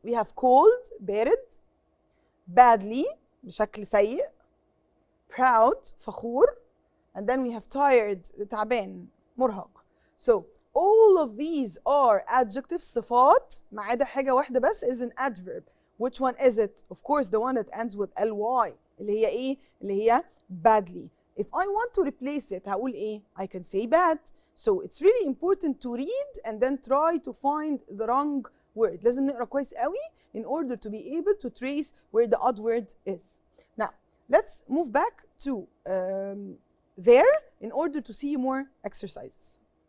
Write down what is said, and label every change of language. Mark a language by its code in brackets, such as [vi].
[en] We have cold, بارد, badly, بشكل سيء, proud, فخور, and then we have tired, تعبان, مرهق. So all of these are adjectives, صفات, [ar] ما عدا حاجة واحدة بس [en] is an adverb. Which one is it? Of course the one that ends with ly. [ar] اللي هي ايه؟ اللي هي badly. [en] If I want to replace it هقول ايه؟ I can say bad. So it's really important to read and then try to find the wrong word. [ar] لازم نقرأ كويس قوي [en] in order to be able to trace where the odd word is. Now let's move back to there in order to see more exercises.